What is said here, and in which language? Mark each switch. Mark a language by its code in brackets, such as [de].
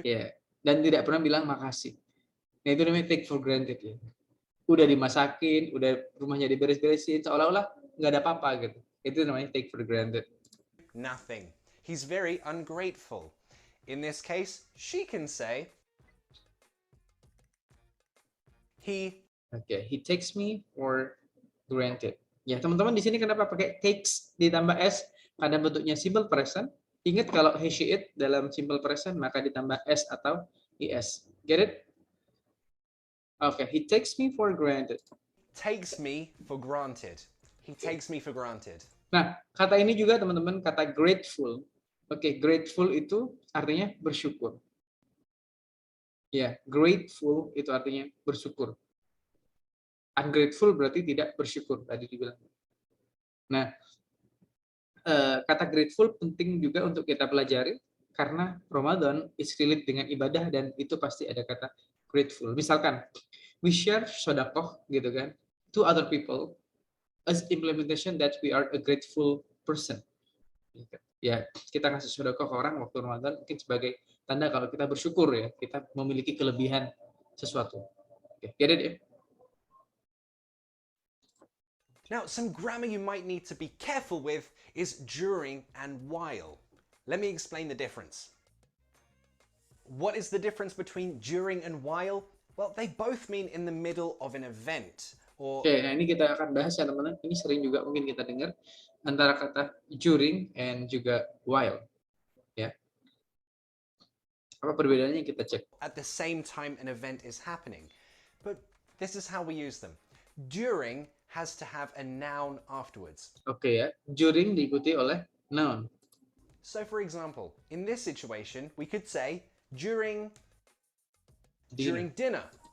[id] Ya, dan tidak pernah bilang makasih. Nah, itu namanya [en] take for granted [id] ya. Udah dimasakin, udah rumahnya diberes-beresin, seolah-olah nggak ada apa-apa gitu. Itu namanya [en] take for granted. Nothing. He's very ungrateful. In this case, she can say, he takes me for granted. [id] Ya, teman-teman di sini kenapa pakai takes ditambah s pada bentuknya simple present? Ingat kalau he, she, it dalam simple present maka ditambah s atau es. [en] Get it? Oke, he takes me for granted. Takes me for granted. He takes me for granted. [id] Nah, kata ini juga teman-teman, kata grateful. Oke, grateful itu artinya bersyukur. Ya, grateful itu artinya bersyukur. Ungrateful berarti tidak bersyukur, tadi dibilang. Nah, kata grateful penting juga untuk kita pelajari, karena [en] Ramadan is relate [id] dengan ibadah, dan itu pasti ada kata grateful. Misalkan, [en] we share sedekah [id] gitu kan, [en] to other people, as implementation that we are a grateful person. [id] Ya, kita ngasih sedekah ke orang waktu Ramadan mungkin sebagai tanda kalau kita bersyukur ya, kita memiliki kelebihan sesuatu. [en] Oke, get it ya? Now, some grammar you might need to be careful with is during and while. Let me explain the difference. What is the difference between during and while? Well, they both mean in the middle of an event. Or... [id] Oke, nah ini kita akan bahas ya teman-teman. Ini sering juga mungkin kita dengar antara kata during and juga while. Ya. Apa perbedaannya kita cek. [en] At the same time an event is happening. But this is how we use them. During has to have a noun afterwards. [id] Oke ya, during diikuti oleh noun. [en] So for example, in this situation, we could say during dinner.